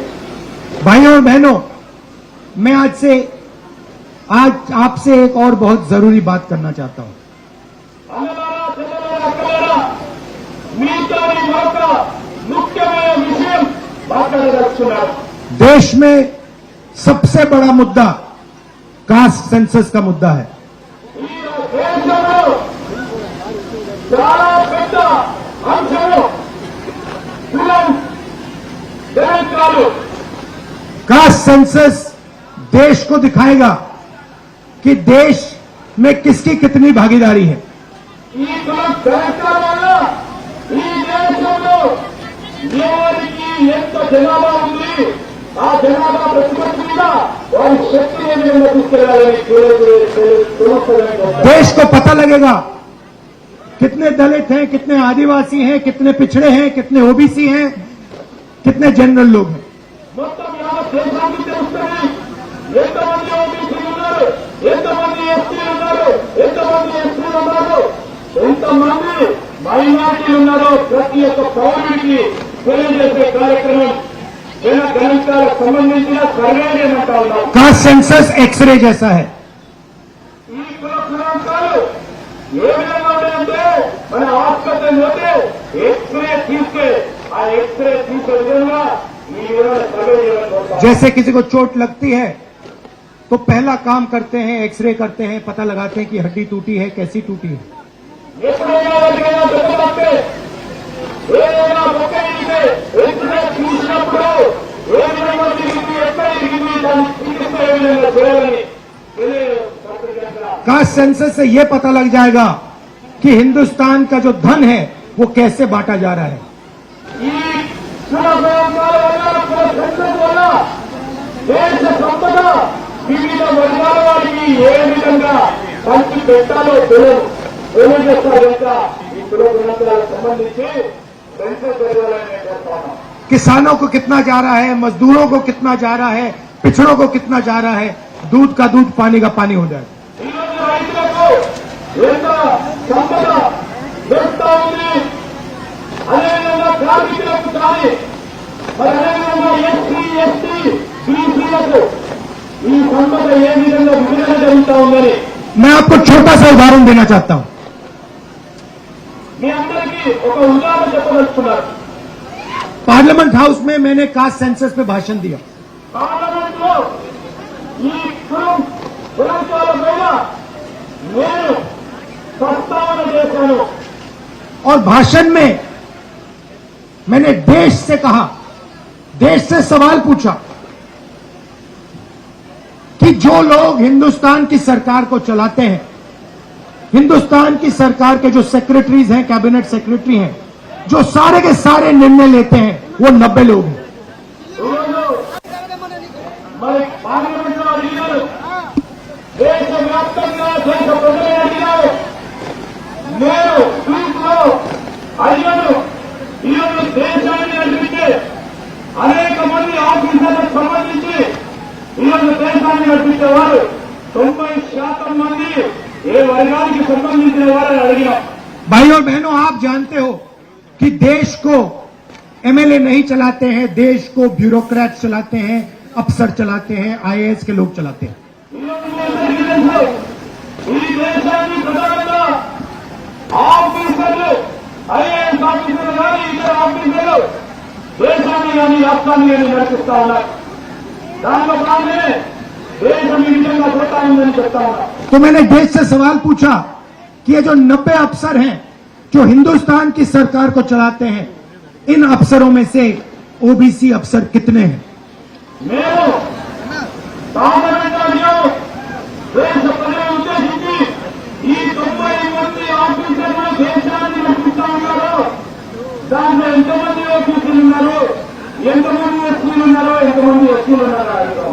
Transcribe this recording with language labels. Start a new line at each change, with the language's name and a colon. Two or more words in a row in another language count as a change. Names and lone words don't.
Hindi: भाइयों और बहनों, मैं आज आपसे एक और बहुत जरूरी बात करना चाहता हूं।
Telugu: అన్నలారా చెల్లెలారా అక్కలారా మీతో మరొక ముఖ్యమైన విషయం మాట్లాడదలుచుకున్నారు.
Hindi: देश में सबसे बड़ा मुद्दा
English: caste census
Hindi: का मुद्दा है।
Telugu: ఈ దేశంలో చాలా పెద్ద అంశము కులం గణాంకాలు.
English: caste census
Hindi: देश को दिखाएगा कि देश में किसकी कितनी भागीदारी है।
Telugu: ఈ కులం గణాంకాల వల్ల ఈ దేశంలో ఎవరికి ఎంత జనాభా ఉంది, ఆ జనాభా ప్రతిపత్తి మీద వారి శక్తిని ఏ విధంగా తీసుకెళ్లాలని
Hindi: देश को पता लगेगा कितने दलित हैं, कितने आदिवासी हैं, कितने पिछड़े हैं, कितने ओबीसी हैं, कितने जनरल लोग हैं।
Telugu: మొత్తం యావత్ దేశానికి తెలుస్తుంది ఎంతమంది ఓబీసీలు ఉన్నారు, ఎంతమంది ఎస్టీలు ఉన్నారు, ఎంతమంది ఎస్టీలు ఉన్నారు, ఎంతమంది మైనార్టీలు ఉన్నారో ప్రతి ఒక్క పౌరుడికి తెలియజేసే కార్యక్రమం గణాంకాలకు సంబంధించిన సర్వే ఏమంటా ఉన్నాం.
English: caste census
Hindi: एक्सरे जैसा है।
Telugu: ఈ కుల గణాంకాలు ఏ విధంగా ఉన్నాయంటే మన ఆసుపత్రి పోతే ఎక్స్రే తీసుకే ఆ ఎక్స్రే తీసే విధంగా ఈ విధంగా సర్వే చేయడం.
Hindi: जैसे किसी को चोट लगती है तो पहला काम करते हैं, एक्सरे करते हैं, पता लगाते हैं कि हड्डी टूटी है, कैसी टूटी है।
Telugu: ఎప్పుడైనా ఎవరికైనా దెబ్బతాస్తే ఏదైనా మొక్కైతే ఎక్స్రే తీసినప్పుడు ఏ విధంగా తిరిగింది, ఎక్కడ తిరిగింది, దాని చికిత్స ఏ విధంగా చేయాలని
English: caste census
Hindi: से यह पता लग जाएगा कि हिंदुस्तान का जो धन है वो कैसे बांटा जा रहा है।
Telugu: ఈ కుల గణాంకాల వల్ల కుల సంఖ్య వల్ల దేశ సంపద వివిధ వర్గాల వారికి ఏ విధంగా పంచి పెట్టాలో తెలియజేస్తారు కనుక ఈ కుల గణాంకాలకు సంబంధించి పెన్షన్ జరగాలని కోరుతున్నాం.
Hindi: किसानों को कितना जा रहा है, मजदूरों को कितना जा रहा है, पिछड़ों को कितना जा रहा है, दूध का दूध पानी का पानी हो जाए।
Telugu: ఈ రోజు రైతులకు ఎంత సంపద దొరుకుతా ఉంది, అదేవిధంగా కార్మికులకు కానీ మరి అదేవిధంగా ఎస్సీ ఎస్టీ బీసీలకు ఈ సంపద ఏ విధంగా విడుదల జరుగుతా ఉందని
Hindi: मैं आपको छोटा सा उदाहरण देना चाहता हूं।
Telugu: మీ అందరికీ ఒక ఉదాహరణ చెప్పదలుచుకున్నారు.
Hindi: पार्लियामेंट हाउस में मैंने
English: caste census
Hindi: पे भाषण दिया।
Telugu: పార్లమెంట్ లో ఈ కులం గణాంకాల పైన నేను ప్రస్తావన చేశాను.
Hindi: और भाषण में मैंने देश से कहा, देश से सवाल पूछा कि जो लोग हिंदुस्तान की सरकार को चलाते हैं, हिंदुस्तान की सरकार के जो सेक्रेटरीज हैं,
English: cabinet secretary
Hindi: हैं, जो सारे के सारे निर्णय लेते हैं, वो 90 लोग हैं।
Telugu: మరి పార్లమెంట్ లో అడిగినారు, దేశవ్యాప్తంగా దేశ ప్రజలు అడిగినారు, నేను ట్వీట్ లో అడిగాను. ఈరోజు దేశాన్ని నడిపితే అనేక మంది ఆఫీసర్లకు సంబంధించి ఈరోజు దేశాన్ని నడిపించేవారు 90% మంది ఏ వర్గానికి సంబంధించిన వారని అడిగినాం.
Hindi: भाई और बहनों, आप जानते हो कि देश को एमएलए नहीं चलाते हैं, देश को ब्यूरोक्रेट चलाते हैं, अफसर चलाते हैं, आईएएस के लोग चलाते हैं।
Telugu: ఈరోజు మీ అందరికీ తెలుసు, ఈ దేశాన్ని ప్రధానంగా ఆఫీసర్లు, ఐఏఎస్ ఆఫీసర్లు కానీ ఇతర ఆఫీసర్లు దేశాన్ని కానీ రాష్ట్రాన్ని కానీ నడిపిస్తా ఉన్నారు. దానిలో భాగమే దేశం ఈ విధంగా పోతా ఉందని చెప్తా ఉన్నారు.
Hindi: तो मैंने देश से सवाल पूछा कि ये जो 90 अफसर हैं जो हिंदुस्तान की सरकार को चलाते हैं, इन अफसरों में से ओबीसी अफसर कितने हैं।
Telugu: మేము పార్లమెంట్ అడిగాము, దేశ ప్రజలను ఉద్దేశించి ఈ 90 మంది ఆఫీసర్లు దేశాన్ని నడిపిస్తా ఉన్నారు, దాంట్లో ఎంతమంది ఓబీసీలు ఉన్నారు, ఎంతమంది ఎస్సీలు ఉన్నారు, ఎంతమంది ఎస్టీలు ఉన్నారు అడిగాం.